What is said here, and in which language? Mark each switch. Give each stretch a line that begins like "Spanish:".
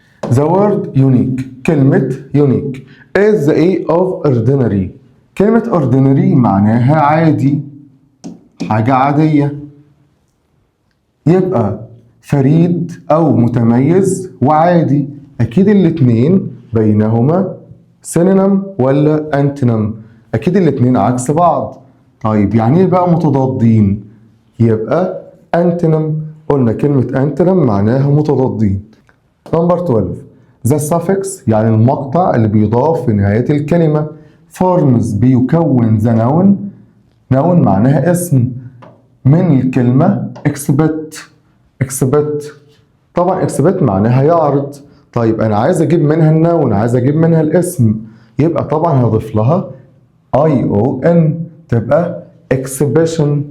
English: The word unique
Arabic: كلمة
English: unique is the A of ordinary.
Arabic: كلمة ordinary معناها عادي حاجة عادية. يبقى فريد أو متميز وعادي، أكيد الاتنين بينهما سينونيم ولا أنتونيم؟ أكيد الاتنين عكس بعض. طيب يعني إيه بقى متضادين؟ يبقى أنتونيم. قلنا كلمة أنتونيم معناها متضادين. نمبر 12
English: the suffix
Arabic: يعني المقطع اللي بيضاف في نهاية الكلمة.
English: forms بيكون the noun.
Arabic: noun معناها اسم من الكلمة expect. طبعا expect معناها يعرض. طيب أنا عايز أجيب منها النون، عايز أجيب منها الاسم، يبقى طبعا هضيف لها ION تبقى exhibition.